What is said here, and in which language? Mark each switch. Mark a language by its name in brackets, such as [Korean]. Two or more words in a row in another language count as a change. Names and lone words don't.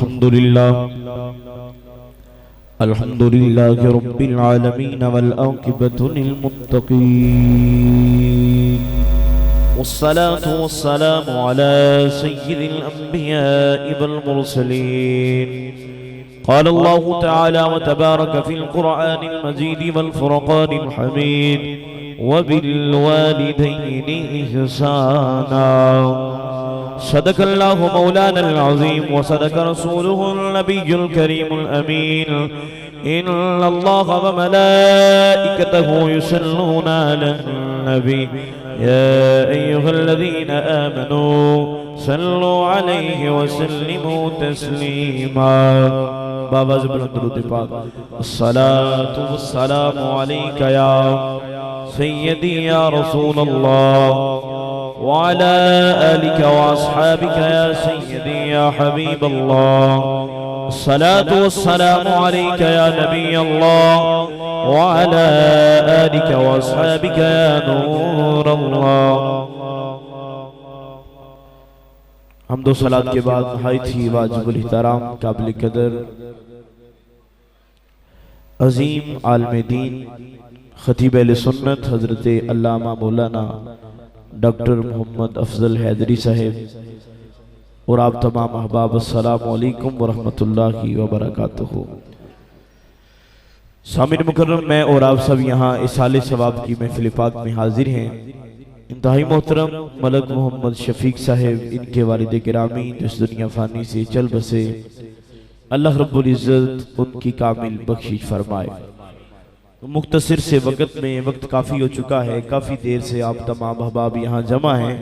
[Arabic] الحمد لله رب العالمين والعاقبة للمتقين والصلاة والسلام على سيد الأنبياء و المرسلين قال الله تعالى وتبارك في القرآن المجيد والفرقان الحميد وبالوالدين إحسانا صدق الله مولانا العظيم وصدق رسوله النبي الكريم الأمين إن الله وملائكته يصلون على النبي يا أيها الذين آمنوا صلوا عليه وسلموا تسليما. [Urdu] بابا زبردست درود پاک. [Arabic] الصلاة والسلام عليك يا سيدي يا رسول الله وعلى آلك وأصحابك يا سيدي يا حبيب الله. الصلاة والسلام عليك يا نبي الله وعلى آلك وأصحابك يا نور الله. [Urdu] حمد و صلوٰۃ کے بعد ہائی تھی واجب الاحترام قابل قدر عظیم عالم دین خطیب اہل سنت حضرت علامہ مولانا ڈاکٹر محمد افضل حیدری صاحب اور آپ تمام احباب [Arabic] السلام عليكم ورحمة الله وبركاته. [Urdu] سامعین مکرم، میں اور آپ سب یہاں ایصال ثواب کی محفل پاک میں حاضر ہیں. انتہائی محترم ملک محمد شفیق صاحب، ان کے والد گرامی جس دنیا فانی سے چل بسے، اللہ رب العزت ان کی کامل بخشش فرمائے. مختصر سے وقت میں وقت کافی ہو چکا ہے، کافی دیر سے آپ تمام احباب یہاں جمع ہیں.